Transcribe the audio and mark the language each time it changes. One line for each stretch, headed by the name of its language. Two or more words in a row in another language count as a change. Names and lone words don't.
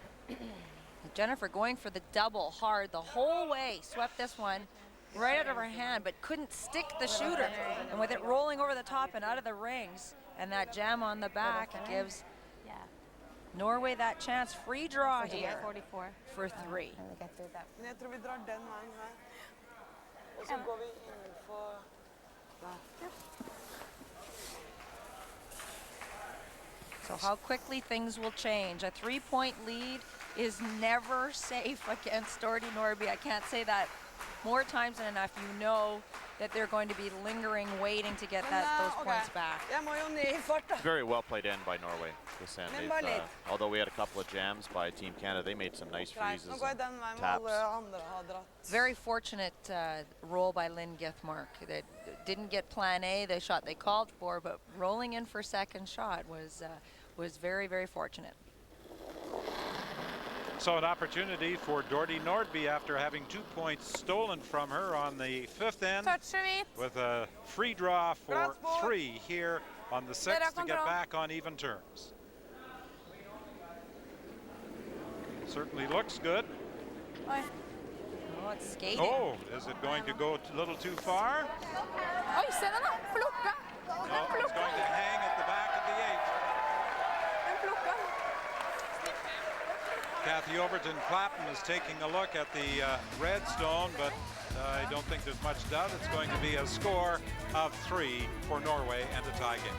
English: Jennifer going for the double hard the whole way. Swept this one right out of her hand, but couldn't stick the shooter. And with it rolling over the top and out of the rings, and that jam on the back, it gives Norway that chance. Free draw here 44 for 3.
Norwegian: Jeg tror vi drar den veien her. Og så går vi innenfor der.
English: So how quickly things will change. A 3-point lead is never safe against Doherty Nordby. I can't say that more times than enough. You know that they're going to be lingering, waiting to get those points back.
Norwegian: Jeg må jo ned I fart da.
English: Very well played end by Norway this end. Although we had a couple of jams by Team Canada, they made some nice freezes
Norwegian: Nå går jeg den veien hvor
English: taps.
Norwegian: alle andre har dratt.
English: Very fortunate roll by Lynn Githmark. They didn't get plan A, the shot they called for, but rolling in for second shot was very, very fortunate. So an opportunity for Doherty Nordby after having 2 points stolen from her on the 5th end, with a free draw for 3 here on the 6th to get back on even terms. Certainly looks good. Oh, it's skating. Oh, is it going to go a little too far?
Norwegian: Oi, se den da! Plukka!
English: No, it's going to hang at the back of the 8. Kathy Overton Clapham is taking a look at the red stone, but I don't think there's much doubt it's going to be a score of 3 for Norway and a tie game.